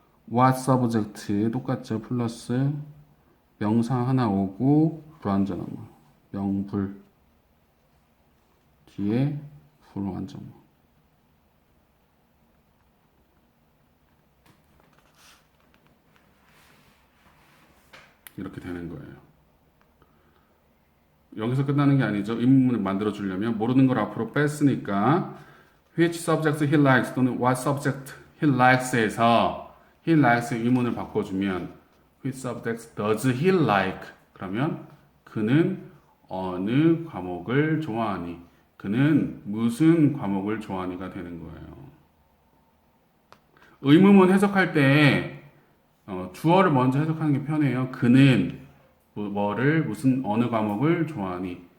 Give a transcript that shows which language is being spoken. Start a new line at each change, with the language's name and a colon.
English: what subject
Korean: 똑같죠. 플러스 명사 하나 오고 불완전문 명불 뒤에 불완전문 이렇게 되는 거예요. 여기서 끝나는 게 아니죠. 의문문을 만들어 주려면 모르는 걸 앞으로 뺐으니까
English: which subject he likes
Korean: 또는
English: what subject he likes
Korean: 에서
English: he likes
Korean: 의문을 바꿔주면
English: which subjects does he like?
Korean: 그러면 그는 어느 과목을 좋아하니? 그는 무슨 과목을 좋아하니가 되는 거예요. 의문문 해석할 때 주어를 먼저 해석하는 게 편해요. 그는 뭐를 무슨 어느 과목을 좋아하니?